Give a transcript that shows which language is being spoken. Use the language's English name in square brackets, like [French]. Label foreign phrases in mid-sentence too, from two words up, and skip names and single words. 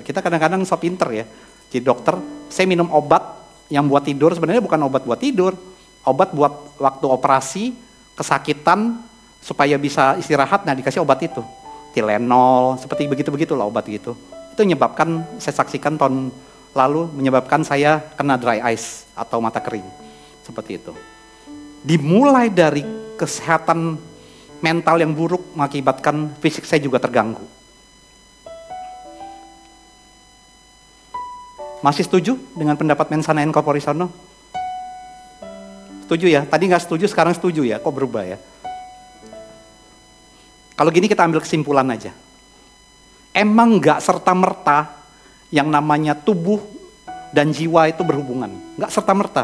[Indonesian] Kita kadang-kadang so pinter ya. Jadi dokter, saya minum obat yang buat tidur, sebenarnya bukan obat buat tidur. Obat buat waktu operasi, kesakitan, supaya bisa istirahat, nah dikasih obat itu. Tylenol, seperti begitu-begitu lah obat gitu. Itu menyebabkan, saya saksikan tahun lalu, menyebabkan saya kena [English] dry eyes [Indonesian] atau mata kering. Seperti itu. Dimulai dari kesehatan mental yang buruk mengakibatkan fisik saya juga terganggu. Masih setuju dengan pendapat [Latin] mensana in corpore sano? [Indonesian] Setuju ya? Tadi nggak setuju, sekarang setuju ya? Kok berubah ya? Kalau gini kita ambil kesimpulan aja. Emang nggak serta-merta yang namanya tubuh dan jiwa itu berhubungan. Nggak serta-merta.